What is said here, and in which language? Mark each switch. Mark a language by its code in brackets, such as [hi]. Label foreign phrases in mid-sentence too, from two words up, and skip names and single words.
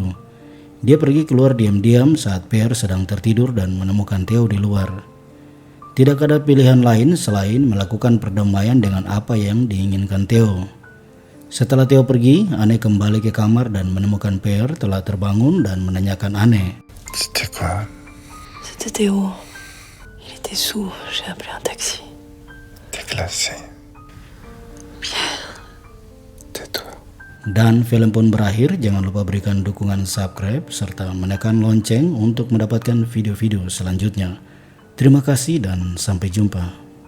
[id] Dia pergi keluar diam-diam saat Pierre sedang tertidur dan menemukan Theo di luar. Tidak ada pilihan lain selain melakukan perdamaian dengan apa yang diinginkan Theo. Setelah Theo pergi, Anne kembali ke kamar dan menemukan Pierre telah terbangun dan menanyakan Anne. [fr] C'était quoi? C'était Théo. Il était sous, j'ai appelé un taxi. T'es glacé. [id] Dan film pun berakhir. Jangan lupa berikan dukungan subscribe serta menekan lonceng untuk mendapatkan video-video selanjutnya. Terima kasih dan sampai jumpa.